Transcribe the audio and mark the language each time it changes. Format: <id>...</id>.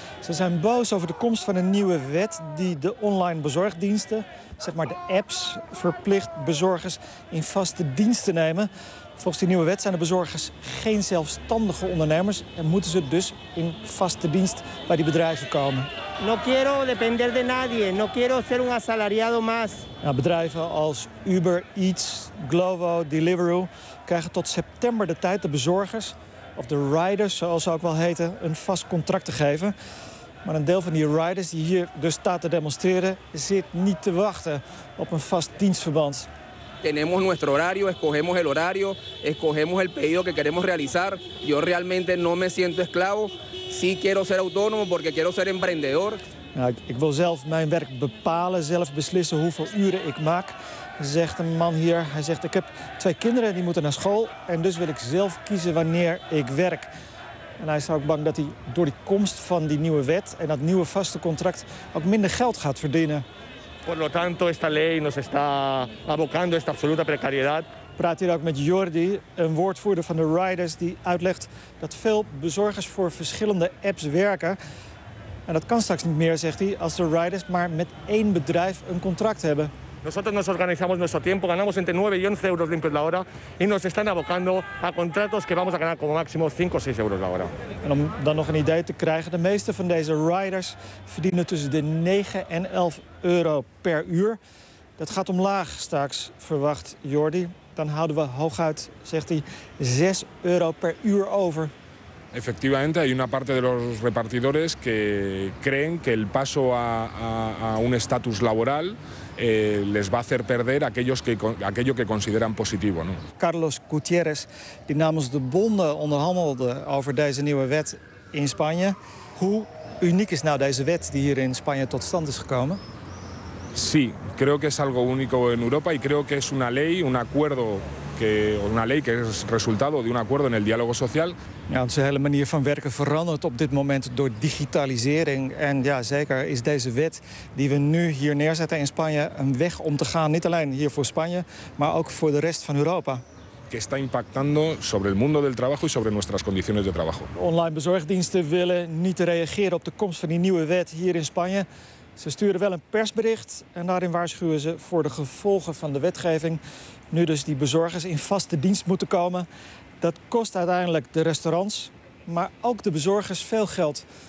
<nl>Ze zijn boos over de komst van een nieuwe wet die de online bezorgdiensten, zeg maar de apps, verplicht bezorgers in vaste dienst te nemen. Volgens die nieuwe wet zijn de bezorgers geen zelfstandige ondernemers en moeten ze dus in vaste dienst bij die bedrijven komen.</nl> <es>No quiero depender de nadie, no quiero ser un asalariado más.</es> <nl>Nou, bedrijven als Uber Eats, Glovo, Deliveroo krijgen tot september de tijd de bezorgers, of de riders zoals ze ook wel heten, een vast contract te geven. Maar een deel van die riders die hier dus staat te demonstreren zit niet te wachten op een vast dienstverband.</nl> <es>tenemos nuestro horario, escogemos el horario, escogemos el pedido que queremos realizar. Yo realmente no me siento esclavo. Sí quiero ser autónomo porque quiero ser emprendedor.</es> <nl>Nou, ik wil zelf mijn werk bepalen, zelf beslissen hoeveel uren ik maak, zegt een man hier. Hij zegt, ik heb twee kinderen die moeten naar school en dus wil ik zelf kiezen wanneer ik werk. En hij is ook bang dat hij door de komst van die nieuwe wet en dat nieuwe vaste contract ook minder geld gaat verdienen.</nl> <es>Por lo tanto, esta ley nos está abocando esta absoluta precariedad.</es> <nl>Ik praat hier ook met Jordi, een woordvoerder van de Riders, die uitlegt dat veel bezorgers voor verschillende apps werken. En dat kan straks niet meer, zegt hij, als de Riders maar met één bedrijf een contract hebben.</nl> <es>Nosotros nos organizamos nuestro tiempo, ganamos entre 9 y 11 euros limpios la hora y nos están abocando a contratos que vamos a ganar como máximo 5 o 6 euros la hora.</es> <nl>En om dan nog een idee te krijgen, de meeste van deze riders verdienen tussen de 9 en 11 euro per uur. Dat gaat omlaag straks, verwacht Jordi. Dan houden we hooguit, zegt hij, 6 euro per uur over.</nl> <es>Efectivamente, hay una parte de los repartidores que creen que el paso a un estatus laboral les va a hacer perder aquello que consideran positivo, ¿no?</es> <nl>Carlos Gutiérrez, die namens de bonden onderhandelde over deze nieuwe wet in Spanje. Hoe uniek is nou deze wet die hier in Spanje tot stand is gekomen?</nl> <es>Sí, creo que es algo único en Europa y creo que es una ley, un acuerdo.</es> <nl>Onze hele manier van werken verandert op dit moment door digitalisering. En ja, zeker is deze wet die we nu hier neerzetten in Spanje een weg om te gaan. Niet alleen hier voor Spanje, maar ook voor de rest van Europa.</nl> <es>Que está impactando sobre el mundo del trabajo y sobre nuestras condiciones de trabajo.</es> <nl>Online bezorgdiensten willen niet reageren op de komst van die nieuwe wet hier in Spanje. Ze sturen wel een persbericht en daarin waarschuwen ze voor de gevolgen van de wetgeving. Nu dus die bezorgers in vaste dienst moeten komen. Dat kost uiteindelijk de restaurants, maar ook de bezorgers veel geld.</nl>